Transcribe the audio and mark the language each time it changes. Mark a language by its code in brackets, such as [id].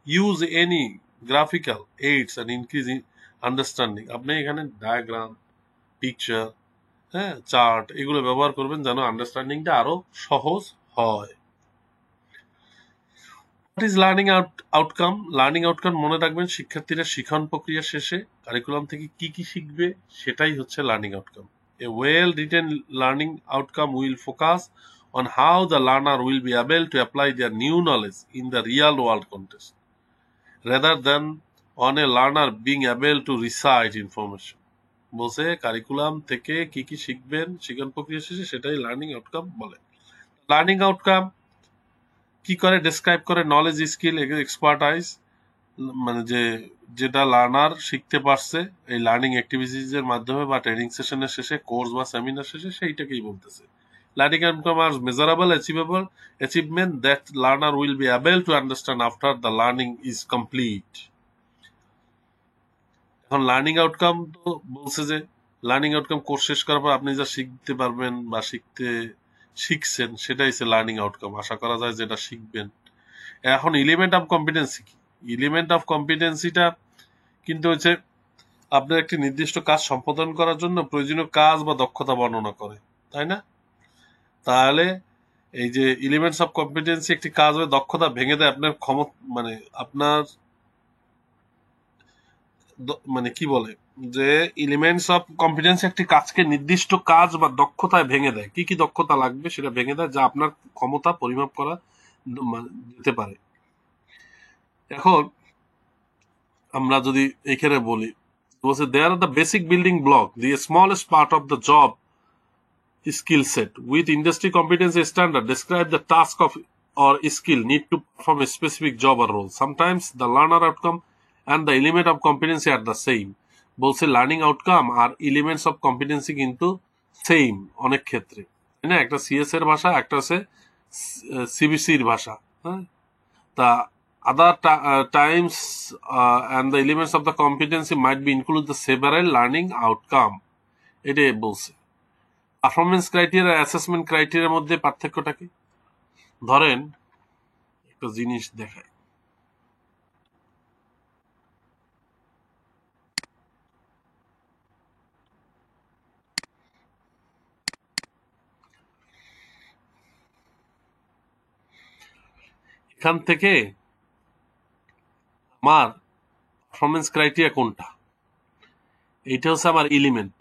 [bn] Use any graphical AIDS and increase understanding, আপনি এখানে diagram, picture, হ্যাঁ, চার্ট, এগুলো ব্যবহার করবেন যেন আন্ডারস্ট্যান্ডিংটা আরো সহজ হয়। [en] What is outcome? [bn] Learning outcome মনে রাখবেন, শিক্ষার্থীরা শিক্ষণ প্রক্রিয়া শেষে কারিকুলাম থেকে কি কি শিখবে সেটাই হচ্ছে learning outcome. [en] A well written learning outcome will focus on how the learner will be able to apply their new knowledge in the real world context rather than on a learner being able to recite information. [bn] বলছে curriculum থেকে কি কি শিখবেন শিক্ষণ প্রক্রিয়া শেষে সেটাই learning outcome বলে। লার্নিং আউটকাম কি করে? ডেসক্রাইব করে নলেজ, স্কিল, এক্সপার্টাইজ, মানে যেটা লার্নার শিখতে পারছে এই লার্নিং অ্যাক্টিভিটিজ এর মাধ্যমে বা ট্রেনিং সেশনের শেষে, কোর্স বা সেমিনার শেষে, সেইটাকেই বলতেছে। [en] Learning outcomes are measurable, achievable achievement that learner will be able to understand after the learning is complete. [bn] এখন লার্নিং আউটকাম তো বলছে যে লার্নিং আউটকাম কোর্স শেষ করার পর আপনি যা শিখতে পারবেন বা শিখছেন সেটাই হচ্ছে লার্নিং আউটকাম। আশা করা যায় যেটা শিখবেন। এখন এলিমেন্ট অফ কম্পিটেন্সি কি? এলিমেন্ট অফ কম্পিটেন্সিটা কিন্তু হচ্ছে আপনার একটি নির্দিষ্ট কাজ সম্পাদন করার জন্য প্রয়োজনীয় কাজ বা দক্ষতা বর্ণনা করে, তাই না? তাহলে এই যে এলিমেন্টস অফ কম্পিটেন্সি একটি কাজের দক্ষতা ভেঙে দেয় আপনার ক্ষমতা, মানে আপনার মানে কি বলে যে এলিমেন্টস অফ কম্পিটেন্সি একটি কাজকে নির্দিষ্ট কাজ বা দক্ষতায় ভেঙে দেয়। কি কি দক্ষতা লাগবে সেটা ভেঙে দেয়, যা আপনার ক্ষমতা পরিমাপ করা যেতে পারে। এখন আমরা যদি এখানে বলি, বলছে [en] There are the basic building block, the smallest part of the job skill set with industry competency standard describe the task of or skill need to perform a specific job or role. Sometimes the learner outcome and the element of competency are the same. [bn] বলছে learning outcome আর elements of competency কিন্তু same অনেক ক্ষেত্রে, তাই না? একটা CS এর ভাষা, একটা হচ্ছে সিবিসির ভাষা, হ্যাঁ। [en] তা other times and the elements of the competency might be include the several learning outcome, [bn] এটাই বলছে। পারফরমেন্স ক্রাইটেরিয়া অ্যাসেসমেন্ট ক্রাইটেরিয়ার মধ্যে পার্থক্যটা কি? ধরেন একটা জিনিস দেখায়, এখান থেকে আমার পারফরমেন্স ক্রাইটেরিয়া কোনটা, এইটা হচ্ছে আমার এলিমেন্ট।